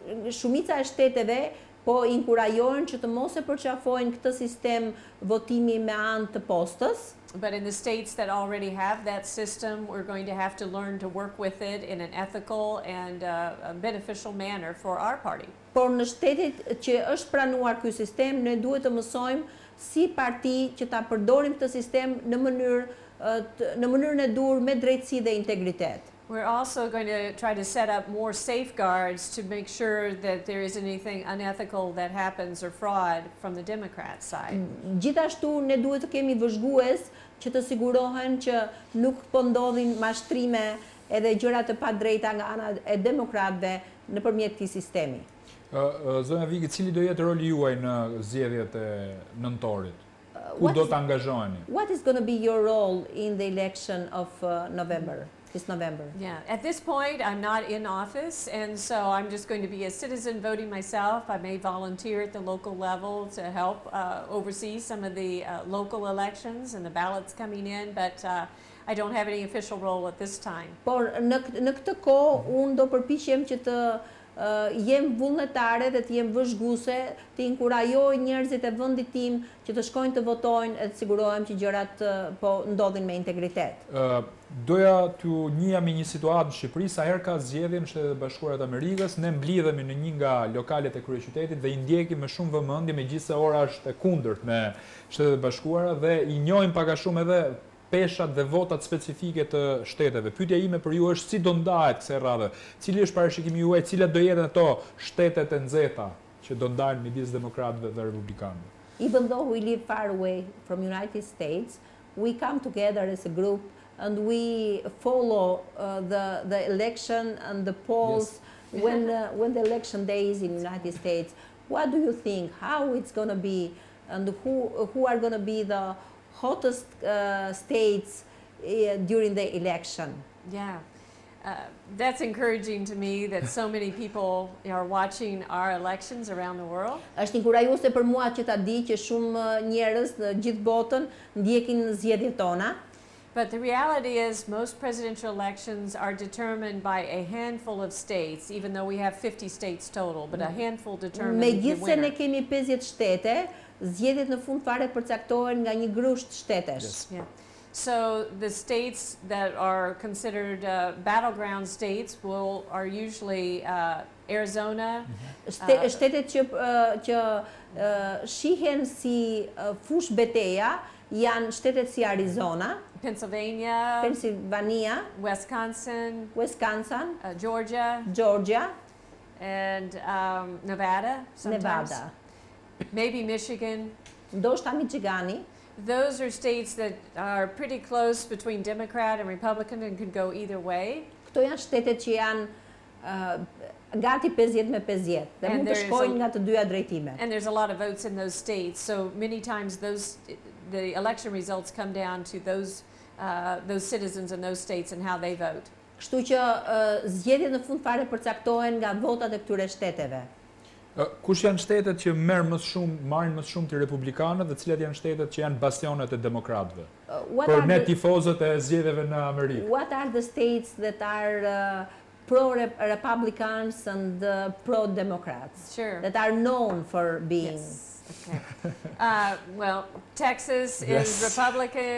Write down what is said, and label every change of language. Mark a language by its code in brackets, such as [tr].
[sq] Shumica e shteteve po inkurajojnë që të mos e përqafojnë këtë sistem votimi me anë të postës. [en] But in the states that already have that system, we're going to have to learn to work with it in an ethical and a beneficial manner for our party. [sq] Por në shtetet që është pranuar ky sistem, ne duhet të mësojmë si parti që ta përdorim këtë sistem në mënyrën e dur me drejtësi dhe integritet. [en] We're also going to try to set up more safeguards to make sure that there isn't anything unethical that happens or fraud from the Democrat side. [sq] Gjithashtu ne duhet të kemi vëzhgues që të sigurohen që nuk po ndodhin mashtrime edhe gjëra të padrejta nga ana e demokratëve nëpërmjet këtij sistemi. Zonja Viki, cili do jetë roli juaj në zgjedhjet e nëntorit? Ku do të angazhoheni? [en] What is going to be your role in the election of November? This November. Yeah, at this point I'm not in office, and so I'm just going to be a citizen voting myself. I may volunteer at the local level to help oversee some of the local elections and the ballots coming in, but I don't have any official role at this time. [sq] Por në këtë kohë unë do përpiqem që të jem vullnetare dhe të jem vëzhguese, të inkurajoj njerëzit e vendit tim që të shkojnë të votojnë e të sigurohem që gjërat po ndodhin me integritet. Doja t'ju njihemi një situatë në Shqipëri sa herë ka zgjedhje në Shtetet e Bashkuara të Amerikës, ne mblidhemi në një nga lokalet e kryeqytetit dhe I ndjekim me shumë vëmendje, megjithëse ora është e kundërt me Shtetet e Bashkuara dhe I njohim pak a shumë edhe peshat dhe votat specifike të shteteve. Pyetja ime për ju është si do ndahet kësaj radhe? Cili është parashikimi juaj, cilat do jetë ato shtetet e nxehta që do ndahen midis demokratëve dhe republikanëve? [en] Even though we live far away from United States, we come together as a group and we follow the election and the polls when the election day is in the United States. What do you think? How it's going to be, and who are going to be the hottest states during the election? Yeah. That's encouraging to me that so many people are watching our elections around the world. [sq] Është inkurajuese për mua që ta di që shumë njerëz në gjithë botën ndjekin zgjedhjet tona. [en] But the reality is most presidential elections are determined by a handful of states, even though we have 50 states total, but a handful determine the winner. [sq] Megjithse ne kemi 50 shtete, zgjedhjet në fund fare përcaktohen nga një grusht shtetesh. [en] Yes. Yeah. So the states that are considered battleground states are usually Arizona. [sq] Shtetet që shihen si fush beteja janë shtetet si Arizona, [en] Pennsylvania, Wisconsin, Georgia, and Nevada sometimes. Maybe Michigan. [sq] Ndoshta Michigani. [en] Those are states that are pretty close between Democrat and Republican and could go either way. [sq] Këto janë shtetet që janë gati 50 me 50 dhe mund të shkojnë nga të dyja drejtime. [en] And there's a lot of votes in those states, so many times the election results come down to those citizens in those states and how they vote. [sq] Kështu që zgjedhjet në fund fare përcaktohen nga votat e këtyre shteteve. Kush janë shtetet që marrin më shumë të republikanët dhe cilat janë shtetet që janë bastionet e demokratëve? Për ne tifozët e zgjedhjeve në Amerikë. [en] What are the states that are pro-Republicans and pro-Democrats? Sure. That are known for being... Yes. Okay. Well, Texas is Republican.